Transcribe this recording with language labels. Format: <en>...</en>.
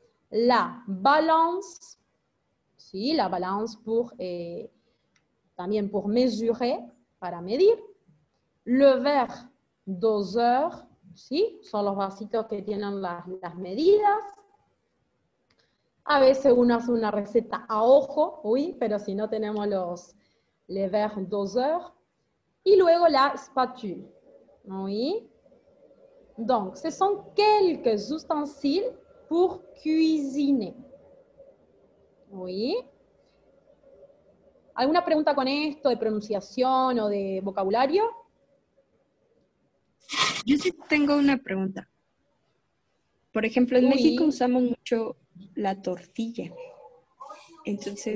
<fr>La balance, sí, la balance pour,</fr> <es>también</es> <fr>pour mesurer,</fr> <es>para medir.</es> <fr>Le verre doseur, ¿sí?</fr> <es>Son los vasitos que tienen las medidas. A veces uno hace una receta a ojo, oui, pero si no tenemos les verres doseurs. Y luego la spatule, oui.</es> <fr>Donc, ce sont quelques ustensiles pour cuisiner. Oui.</fr> <es>¿Alguna pregunta con esto de pronunciación o de vocabulario? Yo sí tengo una pregunta. Por ejemplo, en</es> <fr>Oui.</fr> <es>México usamos mucho la tortilla. Entonces,</es>